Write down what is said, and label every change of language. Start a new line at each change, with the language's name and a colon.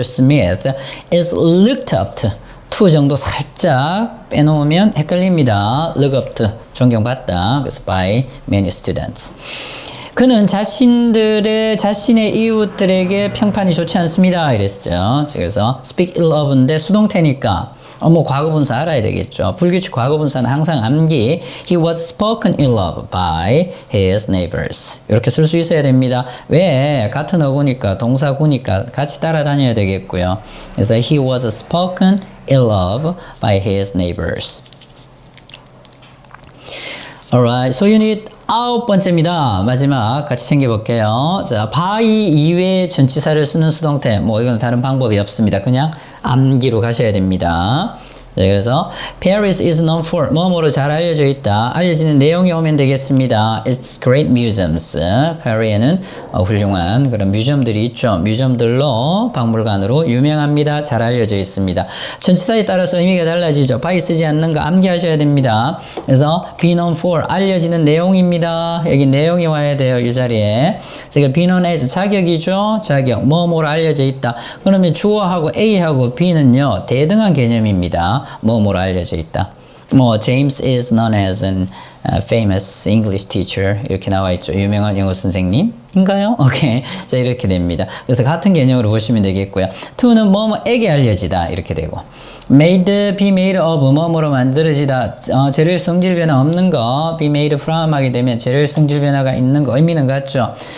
English: Smith is looked up to
Korean: 정도 살짝 빼놓으면 헷갈립니다.
English: look up to
Korean: 존경받다. 그래서
English: by many students.
Korean: 그는 자신의 이웃들에게 평판이 좋지 않습니다. 이랬죠. 그래서
English: speak ill of
Korean: 인데 수동태니까 뭐 과거분사 알아야 되겠죠. 불규칙 과거분사는 항상 암기.
English: He was spoken ill of by his neighbors.
Korean: 이렇게 쓸 수 있어야 됩니다. 왜? 같은 어구니까 동사구니까 같이 따라다녀야 되겠고요. 그래서
English: he was spoken ill of by his neighbors. Alright, so unit
Korean: 9번째입니다. 마지막 같이 챙겨볼게요. 자, by 이외의 전치사를 쓰는 수동태. 뭐 이건 다른 방법이 없습니다. 그냥 암기로 가셔야 됩니다. 그래서
English: Paris is known for
Korean: 뭐뭐로 잘 알려져 있다. 알려지는 내용이 오면 되겠습니다.
English: It's great museums.
Korean: 파리에는 훌륭한 그런 뮤지엄들이 있죠. 뮤지엄들로 박물관으로 유명합니다. 잘 알려져 있습니다. 전치사에 따라서 의미가 달라지죠. by 쓰지 않는 거 암기하셔야 됩니다. 그래서 be known for 알려지는 내용입니다. 여기 내용이 와야 돼요. 이 자리에. 제가 be known as 자격이죠. 자격. 뭐뭐로 알려져 있다. 그러면 주어하고 A하고 B는요. 대등한 개념입니다. 뭐뭐로 알려져 있다.
English: 뭐 James is known as an famous English teacher
Korean: 이렇게 나와 있죠. 유명한 영어 선생님인가요? 오케이. 자 이렇게 됩니다. 그래서 같은 개념으로 보시면 되겠고요. to는 뭐뭐에게 알려지다 이렇게 되고 made, be made of 뭐뭐로 만들어지다 재료의 성질 변화 없는 거 be made from 하게 되면 재료의 성질 변화가 있는 거 의미는 같죠.